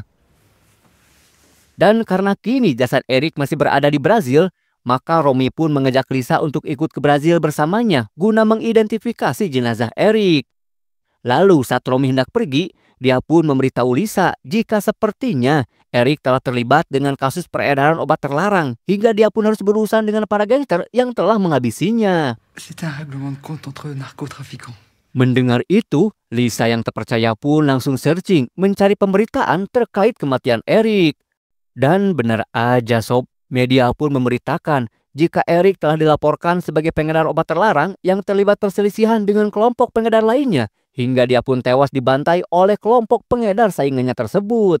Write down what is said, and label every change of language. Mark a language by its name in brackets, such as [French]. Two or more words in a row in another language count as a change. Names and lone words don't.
[Indonesian] Dan karena kini jasad Eric masih berada di Brazil, maka Romy pun mengajak Lisa untuk ikut ke Brazil bersamanya guna mengidentifikasi jenazah Eric. Lalu saat Romy hendak pergi, dia pun memberitahu Lisa jika sepertinya Eric telah terlibat dengan kasus peredaran obat terlarang hingga dia pun harus berurusan dengan para gangster yang telah menghabisinya. [French] C'était un règlement de compte entre narcotrafiquants. [Indonesian] Mendengar itu, Lisa yang terpercaya pun langsung searching mencari pemberitaan terkait kematian Eric. Dan benar aja sob, media pun memberitakan jika Eric telah dilaporkan sebagai pengedar obat terlarang yang terlibat perselisihan dengan kelompok pengedar lainnya, hingga dia pun tewas dibantai oleh kelompok pengedar saingannya tersebut.